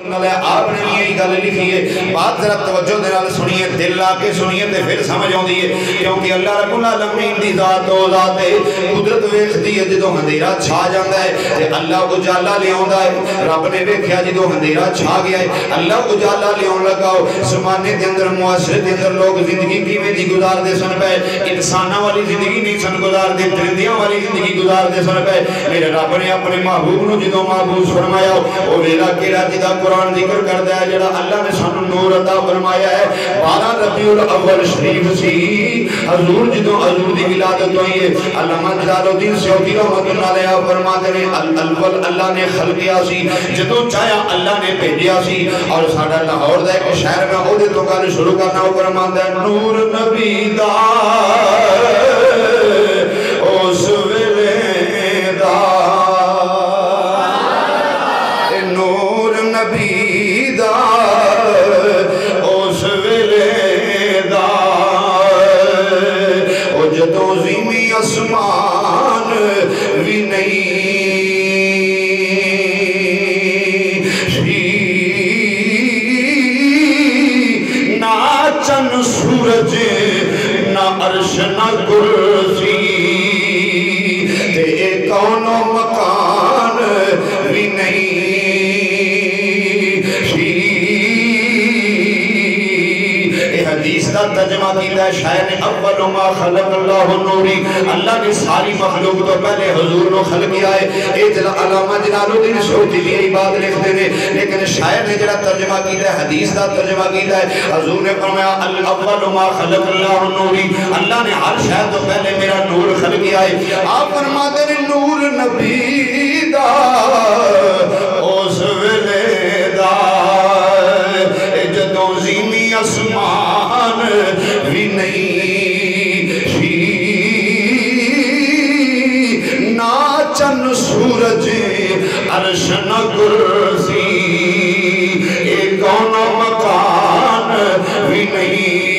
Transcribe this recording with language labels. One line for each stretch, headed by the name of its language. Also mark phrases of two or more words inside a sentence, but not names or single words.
Arabic: رحمۃ اللہ علیہ
Punjabi: آپ نے یہ گل لکھی ہے. بات ذرا توجہ دے نال سنیے, دل لا کے سنیے تے پھر سمجھ آندی ہے. کیونکہ اللہ
Arabic: رب العالمین
Punjabi: دی ذات او ذات ہے, قدرت ویکھدی ہے جدوں اندھیرا چھا جاندا ہے تے اللہ اجالا لے آوندا ہے. رب نے ویکھیا جدوں اندھیرا چھا گیا ہے اللہ اجالا لے آون لگا. زمانے دے اندر معاشرے دے اندر لوگ زندگی کیویں دی گزاردے سن پے, انساناں والی زندگی نہیں سن گزاردے, درندیاں والی زندگی گزاردے سن پے. میرے رب نے اپنے محبوب نو جدوں محبوب فرمایا او ویلا کیڑا جدا قرآن ذکر کردا ہے جڑا اللہ نے سانو نور عطا فرمایا ہے. 12 ربیع الاول شریف سی حضور جدوں حضور دی ولادت ہوئی ہے. علامہ جلال الدین سیوطی
Arabic: رحمۃ اللہ علیہ
Punjabi: فرماتے ہیں الاول اللہ نے خلقیا سی, جدوں چاہیا اللہ نے بھیجیا سی. اور ساڈا لاہور دا ایک شہر میں او دے تو گل شروع کرنا, او فرماندا ہے نور نبی دا اس ویلے دا, نور نبی دا اس ویلے دا, او جدوں زمین اسمان وی نہیں چن سورج نہ عرش نہ کرسی تے ایک کون و مکان بھی نہیں. حدیث کا ترجمہ کیتا ہے شاعر نے
Arabic: اول ما خلق اللہ نوری,
Punjabi: اللہ نے ساری مخلوق تو پہلے حضور نو خلق کیا ہے. اے علامہ جلال الدین سیوطی بھی یہی بات لکھتے ہیں, لیکن شاعر نے جڑا ترجمہ کیتا ہے حدیث کا ترجمہ کیتا ہے حضور نے فرمایا
Arabic: اول ما خلق اللہ نوری,
Punjabi: اللہ نے ہر شے تو پہلے میرا نور خلق کیا ہے.
Urdu: آپ فرماتے ہیں
Punjabi: نور نبی دا اس ویلے دا جدوں زمین اسمان بھی نہیں نہ چن سورج عرش نہ کرسی ایک کون مکان بھی نہیں.